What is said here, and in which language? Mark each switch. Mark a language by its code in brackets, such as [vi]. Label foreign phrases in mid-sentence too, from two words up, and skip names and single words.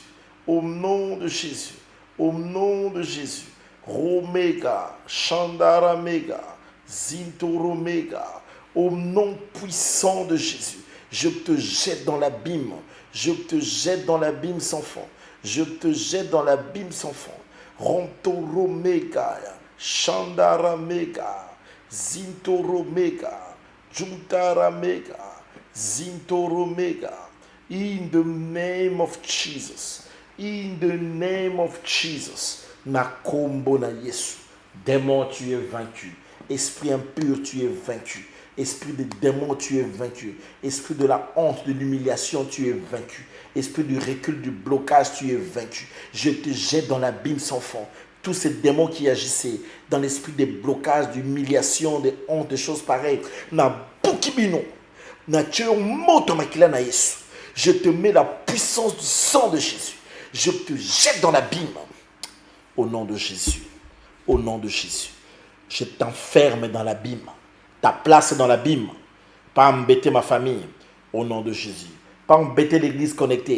[fr] Au nom de Jésus. Au nom de Jésus. Romega. Shandaramega. Zintoromega. Au nom puissant de Jésus. Je te jette dans l'abîme. Je te jette dans l'abîme sans fond. Je te jette dans l'abîme sans fond. Rontoromega. Shandaramega. Zintoromega. Juntaramega. Zintoromega. [en] In the name of Jesus. In the name of Jesus. [ln] Nakombo na Yesu. [fr] Démon, tu es vaincu. Esprit impur, tu es vaincu. Esprit de démon, tu es vaincu. Esprit de la honte, de l'humiliation, tu es vaincu. Esprit du recul, du blocage, tu es vaincu. Je te jette dans l'abîme sans fond. Tous ces démons qui agissaient dans l'esprit des blocages, d'humiliation, de honte, des choses pareilles. [ln] Na bukibino. Na moto makila na Yesu. [fr] Je te mets la puissance du sang de Jésus. Je te jette dans l'abîme. Au nom de Jésus. Au nom de Jésus. Je t'enferme dans l'abîme. Ta place est dans l'abîme. Pas embêter ma famille. Au nom de Jésus. Pas embêter l'église connectée.